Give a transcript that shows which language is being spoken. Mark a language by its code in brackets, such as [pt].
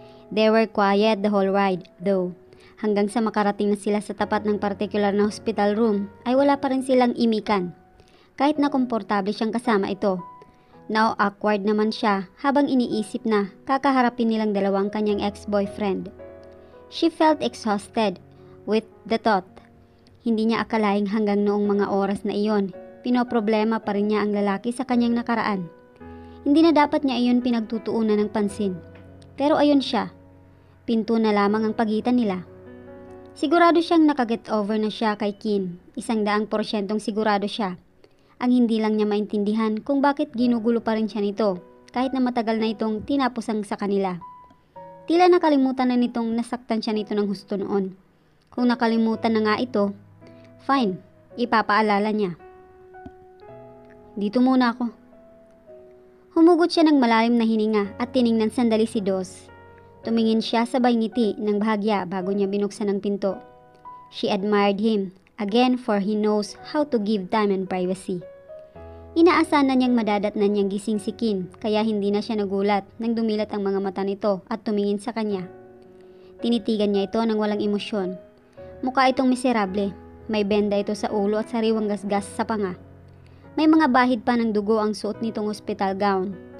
[en] They were quiet the whole ride, though. [tl] Hanggang sa makarating na sila sa tapat ng particular na hospital room, ay wala pa rin silang imikan. Kahit na komportable siyang kasama ito. Now awkward naman siya habang iniisip na kakaharapin nilang dalawang kanyang ex-boyfriend. [en] She felt exhausted with the thought. [tl] Hindi niya akalaing hanggang noong mga oras na iyon, pinoproblema pa rin niya ang lalaki sa kanyang nakaraan. Hindi na dapat niya iyon pinagtutuunan ng pansin. Pero ayun siya, pinto na lamang ang pagitan nila. Sigurado siyang nakaget over na siya kay Kin, 100% sigurado siya. Ang hindi lang niya maintindihan kung bakit ginugulo pa rin siya nito, kahit na matagal na itong tinapusang sa kanila. Tila nakalimutan na nitong nasaktan siya nito ng husto noon. Kung nakalimutan na nga ito, fine, ipapaalala niya. Dito muna ako. Humugot siya ng malalim na hininga at tiningnan sandali si Dos. Tumingin siya sabay ngiti ng bahagya bago niya binuksan ang pinto. [en] She admired him, again for he knows how to give time and privacy. [tl] Inaasahan na niyang madadatnan niyang gising si Kin, kaya hindi na siya nagulat nang dumilat ang mga mata nito at tumingin sa kanya. Tinitigan niya ito ng walang emosyon. Mukha itong miserable. May benda ito sa ulo at sariwang gasgas sa panga. May mga bahid pa ng dugo ang suot nitong hospital gown.